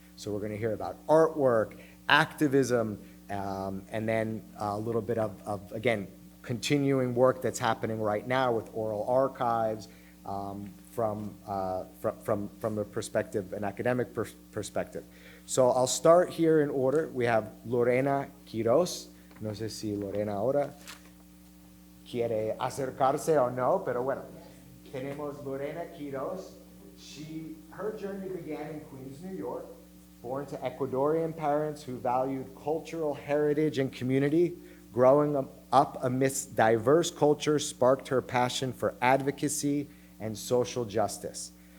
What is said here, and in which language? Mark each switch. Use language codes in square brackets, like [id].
[en] So we're going to hear about artwork, activism, and then a little bit of, again, continuing work that's happening right now with oral archives from a perspective, an academic perspective. So I'll start here in order. We have Lorena Quiroz. [es] No sé si Lorena ahora quiere acercarse o no, pero bueno. Tenemos Lorena Quiroz. [en] Her journey began in Queens, New York. Born to Ecuadorian parents who valued cultural heritage and community, growing up amidst diverse cultures sparked her passion for advocacy and social justice.